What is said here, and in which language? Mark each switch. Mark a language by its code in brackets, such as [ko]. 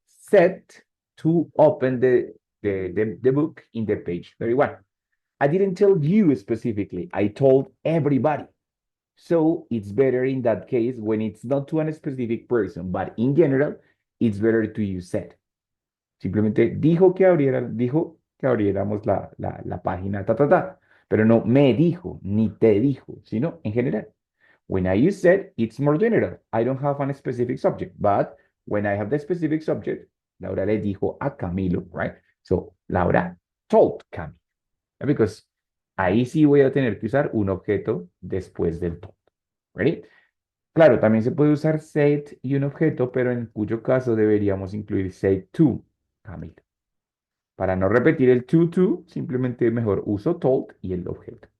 [en] set to open the book in the page 31. I didn't tell you specifically. I told everybody. So it's better in that case when it's not to a specific person, but in general, it's better to use said. [es] Simplemente dijo que abriéramos la página, pero no me dijo, ni te dijo, sino en general. [en] When I use said, it's more general. I don't have a specific subject, but when I have the specific subject, [es] Laura le dijo a Camilo, [en] right? So, Laura told Camilo. [es] Because ahí sí voy a tener que usar un objeto después del told. ¿Ready? Claro, también se puede usar said y un objeto, pero en cuyo caso deberíamos incluir [en] said to Camilo. [es] Para no repetir el to, simplemente mejor uso told y el objeto.